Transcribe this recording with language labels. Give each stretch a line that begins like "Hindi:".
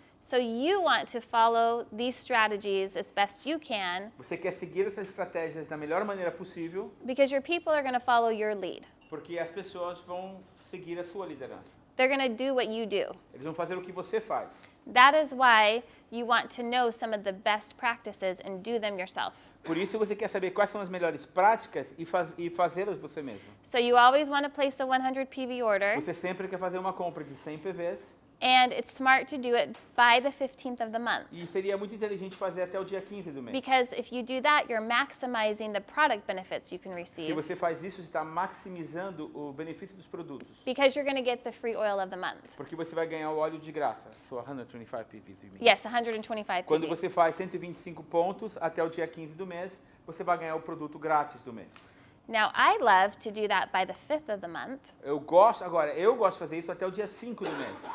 English: So you want to follow these strategies as best you can
Portuguese: Você quer seguir essas estratégias da melhor maneira possível,
English: because your people are going to follow your lead.
Portuguese: porque as pessoas vão seguir a sua liderança.
English: They're going to do what you do.
Portuguese: Eles vão fazer o que você faz.
English: That is why you want to know some of the best practices and do them yourself.
Portuguese: Por isso você quer saber quais são as melhores práticas e fazê-las você mesmo.
English: So you always want to place a 100 PV order,
Portuguese: Você sempre quer fazer uma compra de 100 PVs
English: and it's smart to do it by the 15th of the month.
Portuguese: e seria muito inteligente fazer até o dia 15 do mês.
English: Because if you do that, you're maximizing the product benefits you can
Portuguese: Se
English: receive
Portuguese: você faz isso, você está maximizando o benefício dos produtos.
English: because you're going to get the free oil of the month.
Portuguese: Porque você vai ganhar o óleo de graça.
English: So 125 PVs, you mean. Yes, 125
Portuguese: Quando
English: PV.
Portuguese: você faz 125 pontos até o dia 15 do mês, você vai ganhar o produto grátis do mês.
English: Now, I love to do that by the 5th of the month
Portuguese: Eu gosto de fazer isso até o dia 5 do mês.